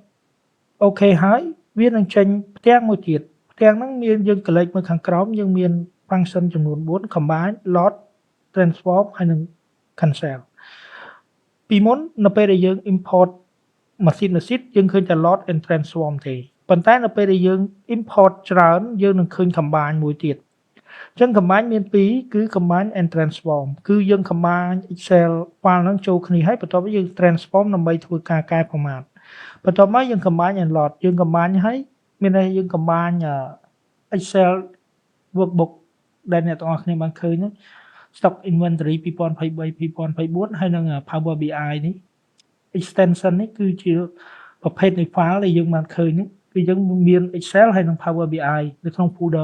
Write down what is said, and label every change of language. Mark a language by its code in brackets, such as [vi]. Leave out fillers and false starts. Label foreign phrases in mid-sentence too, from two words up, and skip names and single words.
[km] OK ហើយវានឹងចេញផ្ទាំងមួយទៀតផ្ទាំងហ្នឹងមានយើង click មើលខាងក្រោមយើងមាន function ចំនួន4 [en] combine load transform [km] ហើយនឹង cancel ពីមុននៅពេលដែលយើង import ម៉ាស៊ីនយើងឃើញតែ [en] load and transform [km] ទេប៉ុន្តែនៅពេលដែលយើង import ច្រើនយើងនឹងឃើញ combine មួយទៀតអញ្ចឹង combine មាន2គឺ [en] combine and transform [km] គឺយើង [en] combine Excel file [km] ហ្នឹងចូលគ្នាហើយបន្ទាប់មកយើង transform ដើម្បីធ្វើការកែ format បន្ទាប់មកយើង [en] combine and load [km] យើង combine ហើយមានន័យយើង combine [en] Excel workbook [km] ដែលអ្នកទាំងអស់គ្នាបានឃើញហ្នឹង [en] stock inventory [km] 2023 2024ហើយនឹង Power BI នេះ extension នេះគឺជាប្រភេទនៃ file ដែលយើងបានឃើញហ្នឹងគឺយើងមាន Excel ហើយនឹង Power BI នៅក្នុង folder